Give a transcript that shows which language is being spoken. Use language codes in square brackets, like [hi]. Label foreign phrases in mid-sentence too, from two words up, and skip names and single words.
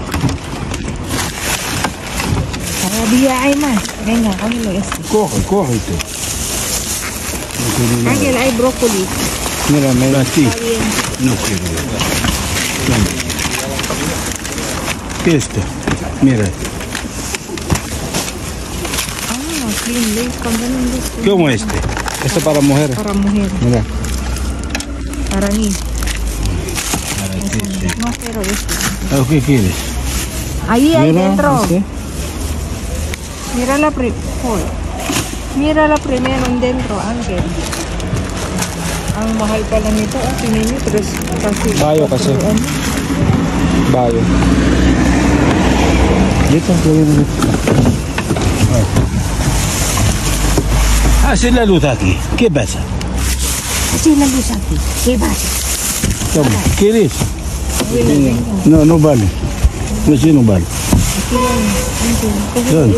[es] Cada día hay más. Venga, cógelo este. Cógete. No tiene nada. Ángel, hay brócoli. Mira, mira aquí. Está bien. No quiero. ¿Qué es esto? Mira. [en] Ah, clean leaf. [tl] Ganun gusto. [es] ¿Cómo este? Esto para mujer. Para mujer. Mira. Para mí. Para ti, sí. No, pero este. ¿Qué quieres? Ahí, ahí Mira, dentro. ¿viste? Mírala primero en dentro, Ángel. [tl] Ang mahal pala nito. Tingnan niyo, kasi. Bayo kasi. Bayo. Dito, dito. [es] Hace la luz aquí. ¿Qué pasa? Kasi la luz aquí. ¿Qué pasa? Toma, ¿quieres? No, no vale. No, sí, no vale. ¿Dónde?